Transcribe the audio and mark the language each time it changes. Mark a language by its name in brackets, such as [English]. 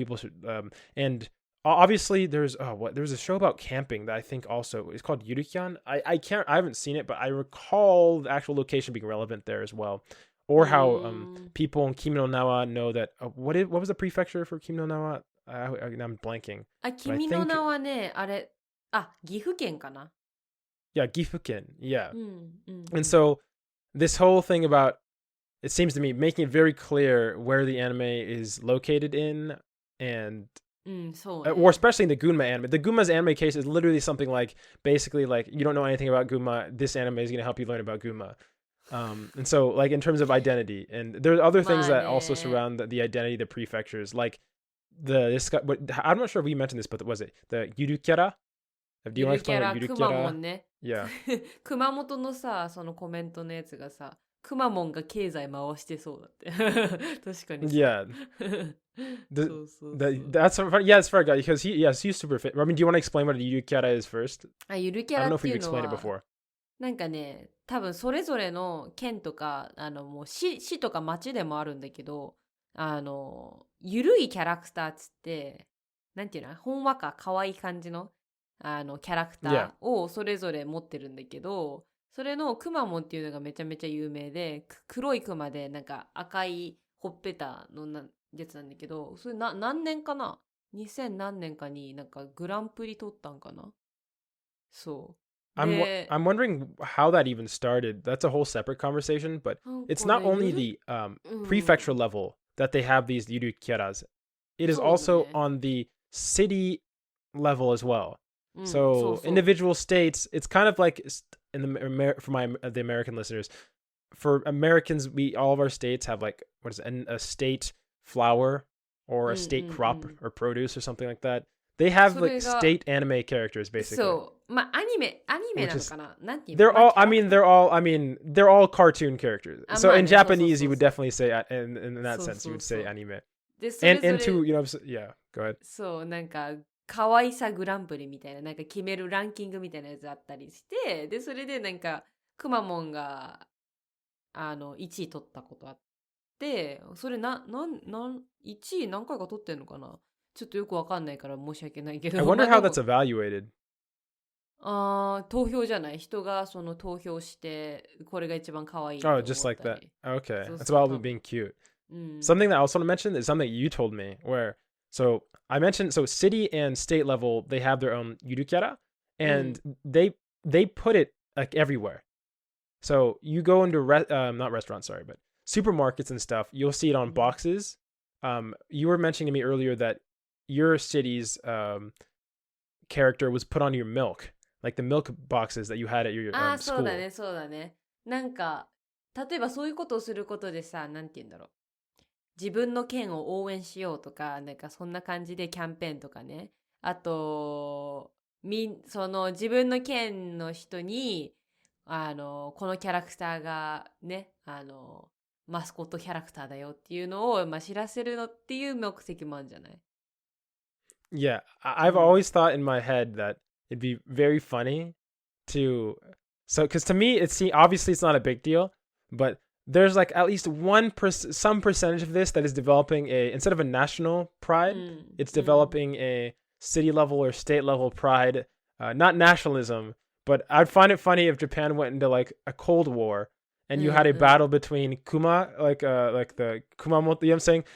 [English] People should, and obviously there's there's a show about camping that I think also is called Yurikyan. I haven't seen it, but I recall the actual location being relevant there as well. Or how people in Kimi no Nawa know that what was the prefecture for Kimi no Nawa? I'm blanking. [Japanese] 君の名はね、あれ、岐阜県かな? [English] Yeah, Gifuken. Yeah. And so this whole thing about, it seems to me, making it very clear where the anime is located in, and or especially in the Gunma anime. The Gunma's anime case is literally something like, basically like, you don't know anything about Gunma, this anime is going to help you learn about Gunma. And so like in terms of identity, and there's other things that also surround the identity of the prefectures, like I'm not sure if we mentioned this, but was it the Yurukera? Do you want to explain what Yurukera? [Japanese] くまモンね。 [English] Yeah. [Japanese] 熊本のさ、そのコメントのやつがさ、くまモンが経済回してそうだって。確かに。 [English] Yeah. That's it's fair, guy, because he's super fit. I mean, do you want to explain what a Yurukera is first? [Japanese] ゆるキャ [English] I don't [Japanese] ラっ [English] if [Japanese] てい [English] we've [Japanese] うの [English] explained it [Japanese] は、 [English] before. [Japanese] なんかね、多分それぞれの県とか、もう市とか町でもあるんだけど、ゆるいキャラクターっつって、なんていうの、ほんわか可愛い感じの、キャラクターをそれぞれ持ってるんだけど、それのくまモンっていうのがめちゃめちゃ有名で、黒いクマでなんか赤いほっぺたのやつなんだけど、それ何年かな ?2000 何年かになんかグランプリ取ったんかな。そう。 [English] I'm wondering how that even started. That's a whole separate conversation, but it's not only the prefecture level that they have these yurukeras. It is also on the city level as well. So individual states, it's kind of like in the American listeners, for Americans, all of our states have like a state flower or a state crop or produce or something like that. They have like state anime characters basically. [Japanese] So, まあアニメなのかな? なんていうの? [English] they're all cartoon characters. So in Japanese, you would definitely say in that sense, you would say anime. And to, yeah, go ahead. [Japanese] そう、なんか可愛さグランプリみたいな、なんか決めるランキングみたいなやつあったりして、でそれでなんかくまモンが1位取ったことあって、それ1位何回か取ってんのかな？ちょっとよくわかんないから申し訳ないけど。 [English] I wonder how that's evaluated. [Japanese] 投票じゃない。人がその投票して、これが一番可愛い。 [English] Oh, just like that. Okay. That's about being cute. Something that I also want to mention is something you told me where, so I mentioned, so city and state level, they have their own yurukera, and they put it like everywhere. So you go into, not restaurants, sorry, but supermarkets and stuff, you'll see it on boxes. You were mentioning to me earlier that your city's character was put on your milk, like the milk boxes that you had at your school. [Japanese] そうだね、そうだね。なんか、例えばそういうことをすることでさ、なんて言うんだろう。自分の県を応援しようとか、なんかそんな感じでキャンペーンとかね。あと、その自分の県の人に、このキャラクターがね、マスコットキャラクターだよっていうのを、知らせるのっていう目的もあるんじゃない? [English] Yeah, I've always thought in my head that it'd be very funny because to me, obviously it's not a big deal, but there's like at least some percentage of this that is developing instead of a national pride, it's developing a city level or state level pride, not nationalism, but I'd find it funny if Japan went into like a Cold War and you had a battle between Kuma, like the Kumamoto, you know what I'm saying?